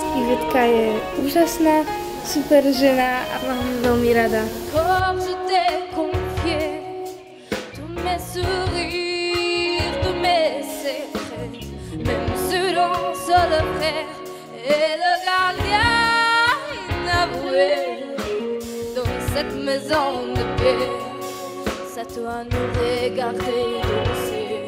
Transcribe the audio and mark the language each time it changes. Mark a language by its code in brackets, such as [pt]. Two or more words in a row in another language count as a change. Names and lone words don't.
[sk] Ivetka je úžasná, super žena a mám ju veľmi rada. [fr] Comme je t'ai confié tous mes sourires, tous mes secrets, même ceux dont seul le frère et le gardien inavoué. Dans cette maison de paix, c'est à toi nous regarder danser.